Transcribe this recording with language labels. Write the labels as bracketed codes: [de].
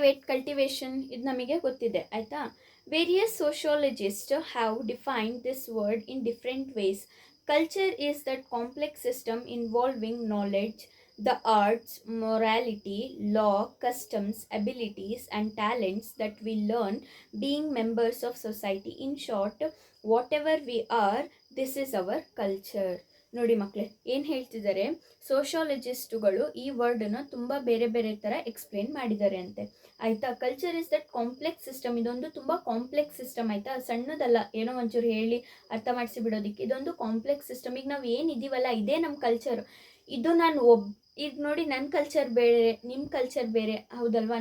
[kn] Cultivation ಇದು ನಮಗೆ ಗೊತ್ತಿದೆ, ಆಯಿತಾ. [en] Various sociologist have defined this word in different ways. Culture is that complex system involving knowledge, the arts, morality, law, customs, abilities and talents that we learn being members of society. In short, whatever we are, this is our culture. [kn] ನೋಡಿ ಮಕ್ಕಳೇ, ಏನು ಹೇಳ್ತಿದ್ದಾರೆ, ಸೋಷಿಯಾಲಜಿಸ್ಟುಗಳು ಈ ವರ್ಡನ್ನು ತುಂಬ ಬೇರೆ ಬೇರೆ ಥರ explain ಮಾಡಿದ್ದಾರೆ ಅಂತೆ, ಆಯಿತಾ. [en] culture is that complex system, [kn] ಇದೊಂದು ತುಂಬ ಕಾಂಪ್ಲೆಕ್ಸ್ ಸಿಸ್ಟಮ್, ಆಯಿತಾ, ಸಣ್ಣದಲ್ಲ, ಏನೋ ಒಂಚೂರು ಹೇಳಿ ಅರ್ಥ ಮಾಡಿಸಿ ಬಿಡೋದಕ್ಕೆ. ಇದೊಂದು ಕಾಂಪ್ಲೆಕ್ಸ್ ಸಿಸ್ಟಮ್. ಈಗ ನಾವು ಏನಿದ್ದೀವಲ್ಲ, ಇದೇ ನಮ್ಮ ಕಲ್ಚರ್. ಇದು ಈಗ ನೋಡಿ, ನನ್ನ ಕಲ್ಚರ್ ಬೇರೆ, ನಿಮ್ಮ ಕಲ್ಚರ್ ಬೇರೆ, ಹೌದಲ್ವಾ.